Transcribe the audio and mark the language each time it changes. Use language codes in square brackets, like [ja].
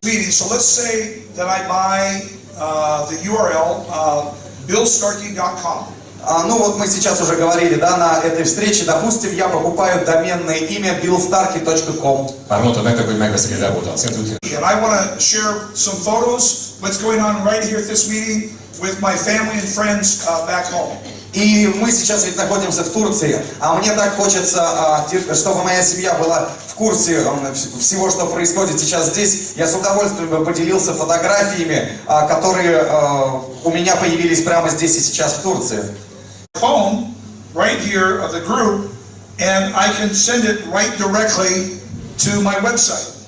[en] So let's say that I buy the URL billstarky.com. [ru] Ну вот мы сейчас уже говорили, да, на этой встрече, допустим, я покупаю доменное имя billstarky.com. And I want to share some photos, what's going on right here at this meeting with my family and friends back home. И мы сейчас ведь находимся в Турции, а мне так хочется, чтобы моя семья была в курсе всего, что происходит сейчас здесь. Я с удовольствием бы поделился фотографиями, которые у меня появились прямо здесь и сейчас в Турции. [en] Phone right here of the group, and I can send it right directly to my website.